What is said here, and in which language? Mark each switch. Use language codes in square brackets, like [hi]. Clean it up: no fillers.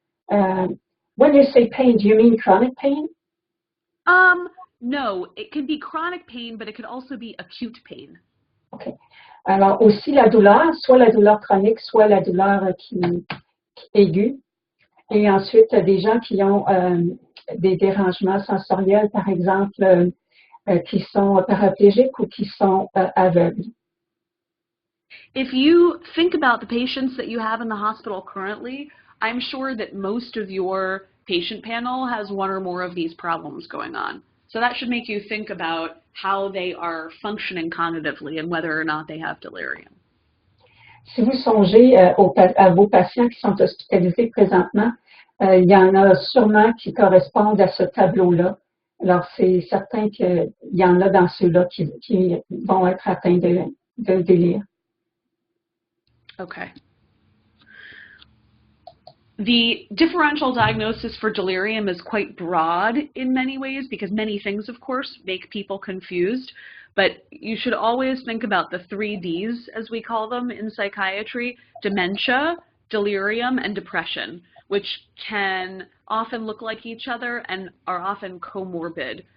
[en] When you say pain, do you mean chronic pain? No, it can be chronic pain, but it could also be acute pain. OK. [fr] Alors aussi la douleur, soit la douleur chronique, soit la douleur qui aiguë. Et ensuite, des gens qui ont des dérangements sensoriels, par exemple, qui sont paraplégiques ou qui sont aveugles. [en] If you think about the patients that you have in the hospital currently, I'm sure that most of your patient panel has one or more of these problems going on. So that should make you think about how they are functioning cognitively and whether or not they have delirium. [fr] Si vous songez à vos patients qui sont hospitalisés présentement, il y en a sûrement qui correspondent à ce tableau-là. Alors, c'est certain qu'il y en a dans ceux-là qui vont être atteints de délire. [en] Okay. The differential diagnosis for delirium is quite broad in many ways because many things, of course, make people confused. But you should always think about the 3 Ds, as we call them in psychiatry: dementia, delirium, and depression, which can often look like each other and are often comorbid.